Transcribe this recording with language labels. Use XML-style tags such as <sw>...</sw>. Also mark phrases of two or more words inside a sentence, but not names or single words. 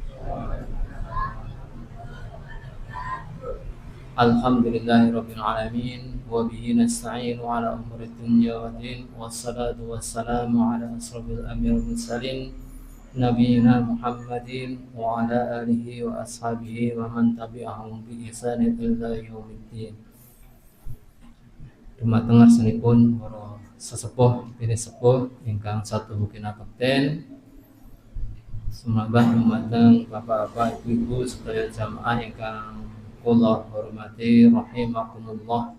<ar>الحمد لله رب العالمين وبه نستعين على أمور الدنيا والدين والصلاة والسلام على أشرف الأنبياء والمرسلين نبينا محمد وعلى آله وأصحابه ومن تبعهم بإحسان إلى يوم الدين.</ar> <jv>Dumateng ngarsanipun para sesepuh pilih sepuh ingkang satu bukina bekten sumambah dumateng bapak-bapak ibu-ibu sedaya jamaah ingkang kula hormati rahimakumullah.</jv>